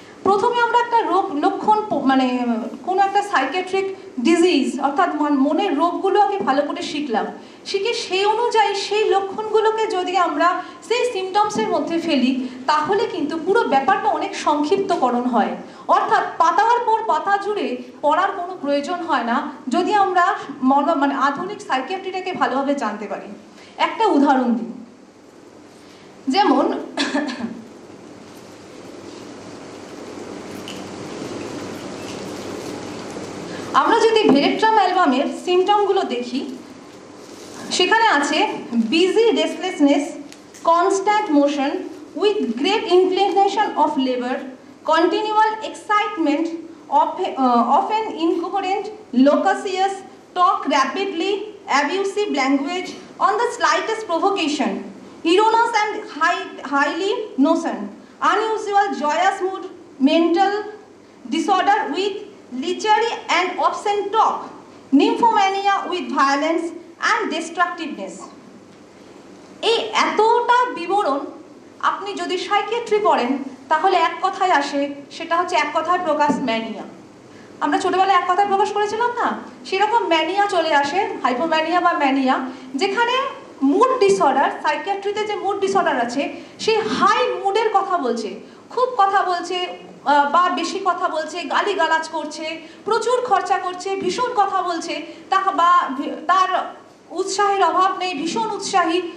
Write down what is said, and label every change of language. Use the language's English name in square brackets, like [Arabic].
[Bangla] প্রথমে আমরা একটা লক্ষণ কোনো একটা সাইকিয়াট্রিক ডিজিজ, অর্থাৎ মনের রোগগুলো আগে ভালো করে শিখলাম, শিখে সেই অনুযায়ী সেই লক্ষণগুলোকে যদি আমরা সেই সিমটমসের মধ্যে ফেলি, তাহলে কিন্তু পুরো ব্যাপারটা অনেক সংক্ষিপ্তকরণ হয়। অর্থাৎ পাতার পর পাতা জুড়ে পড়ার কোনো প্রয়োজন হয় না, যদি আমরা আধুনিক সাইকিয়াট্রিটাকে ভালোভাবে জানতে পারি। একটা উদাহরণ দিই, যেমন আমরা যদি ভেরেট্রাম অ্যালবামের সিমটমগুলো দেখি, [English] সেখানে আছে busy restlessness, constant motion with great inclination of labour, continual excitement, often incoherent, loquacious, talk rapidly, abusive language on the slightest provocation, erroneous and highly notion, unusual joyous mood, mental disorder with lechery and obscene talk, nymphomania with violence and destructiveness. [Bangla] এই এতটা বিবরণ আপনি যদি psychiatry পড়েন, তাহলে এক কথায় আসে, সেটা হচ্ছে এক কথায় প্রকাশ ম্যানিয়া। আমরা ছোটবেলায় এক কথায় প্রকাশ করেছিলাম না, সেরকম ম্যানিয়া চলে আসে, হাইপোম্যানিয়া বা ম্যানিয়া, যেখানে মুড ডিসঅর্ডার, সাইকিয়াট্রিতে যে মুড ডিসঅর্ডার আছে, সেই হাই মুডের কথা বলছে, খুব কথা বলছে বা বেশি কথা বলছে, গালিগালাজ করছে, প্রচুর খরচা করছে, ভীষণ কথা বলছে, তার উৎসাহের অভাব নেই, ভীষণ উৎসাহী।